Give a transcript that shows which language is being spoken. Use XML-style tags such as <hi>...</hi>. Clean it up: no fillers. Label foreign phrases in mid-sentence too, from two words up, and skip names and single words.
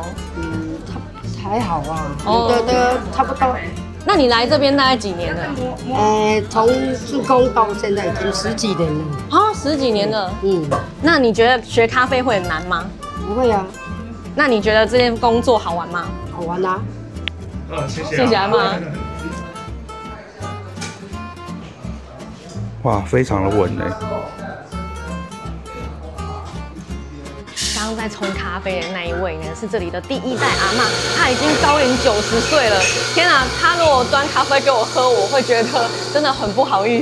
<zh>還好啊，都差不多。那你來這邊大概幾年了？從自工到現在已經10幾年了。啊，10幾年了。那你覺得學咖啡會很難嗎？不會啊。那你覺得這件工作好玩嗎？好玩啊。謝謝。謝謝阿嬤。哇，非常的穩哎。剛剛在冲咖啡的那一位呢，是這裡的第1代阿嬤，她已經高齡90歲了。天啊，她如果端咖啡給我喝，我會覺得真的很不好意思哎。</zh>